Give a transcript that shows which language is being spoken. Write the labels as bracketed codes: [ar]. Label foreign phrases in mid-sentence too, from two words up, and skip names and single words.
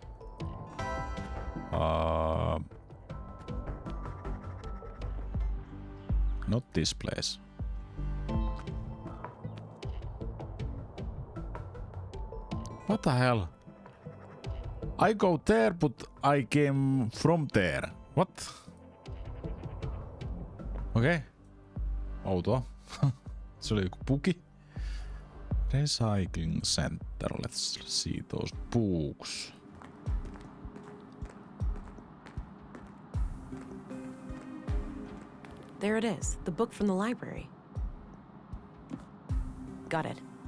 [en] Not this place. What the hell? I go there, but I came from there. What? [fi] Okei. Outoa. Se oli joku bugi. [en] Recycling center. Let's see those books. There it is, the book from the library. Got it.